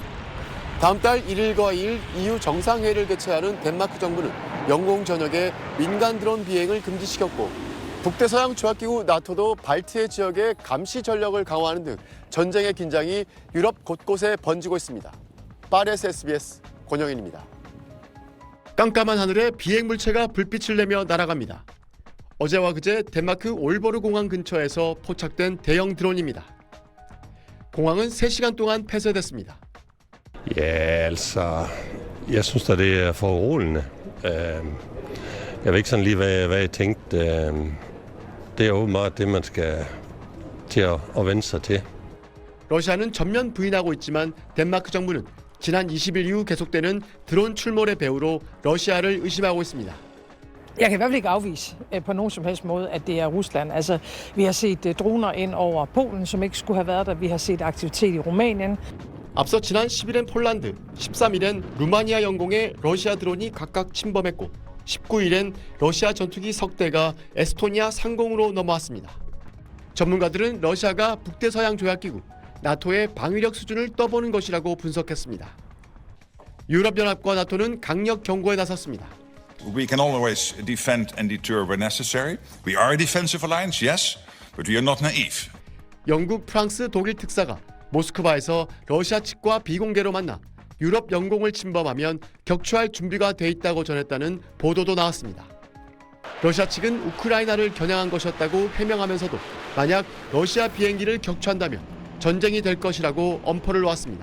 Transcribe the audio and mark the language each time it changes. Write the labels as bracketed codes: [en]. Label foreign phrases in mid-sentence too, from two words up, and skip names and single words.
[ko] 다음 달 1일과 2일 EU 정상회의를 개최하는 덴마크 정부는 영공 전역에 민간 드론 비행을 금지시켰고 북대서양 조약기구 나토도 발트해 지역의 감시 전력을 강화하는 등 전쟁의 긴장이 유럽 곳곳에 번지고 있습니다. 파리에서 SBS 권영인입니다. 깜깜한 하늘에 비행 물체가 불빛을 내며 날아갑니다. 어제와 그제 덴마크 올보르 공항 근처에서 포착된 대형 드론입니다. 공항은 3시간 동안 폐쇄됐습니다. [da] Ja, altså, jeg synes da, det er foruroligende. Jeg ved ikke sådan lige, hvad jeg tænkte. Det er åbenbart det, man skal til at vende sig til. [ko] 러시아는 전면 부인하고 있지만 덴마크 정부는 지난 20일 이후 계속되는 드론 출몰의 배후로 러시아를 의심하고 있습니다. [da] Jeg kan i hvert fald ikke afvise på nogen som helst måde, at det er Rusland. Altså, vi har set droner ind over Polen, som ikke skulle have været der. Vi har set aktivitet i Rumænien. [ko] 앞서 지난 10일엔 폴란드, 13일엔 루마니아 영공에 러시아 드론이 각각 침범했고 19일엔 러시아 전투기 석대가 에스토니아 상공으로 넘어왔습니다. 전문가들은 러시아가 북대서양 조약기구 나토의 방위력 수준을 떠보는 것이라고 분석했습니다. 유럽연합과 나토는 강력 경고에 나섰습니다. [en] We can always defend and deter where necessary. We are a defensive alliance, yes, but we are not naive. [ko] 영국, 프랑스, 독일 특사가 모스크바에서 러시아 측과 비공개로 만나 유럽 영공을 침범하면 격추할 준비가 돼 있다고 전했다는 보도도 나왔습니다. 러시아 측은 우크라이나를 겨냥한 것이었다고 해명하면서도 만약 러시아 비행기를 격추한다면 전쟁이 될 것이라고 엄포를 놓았습니다.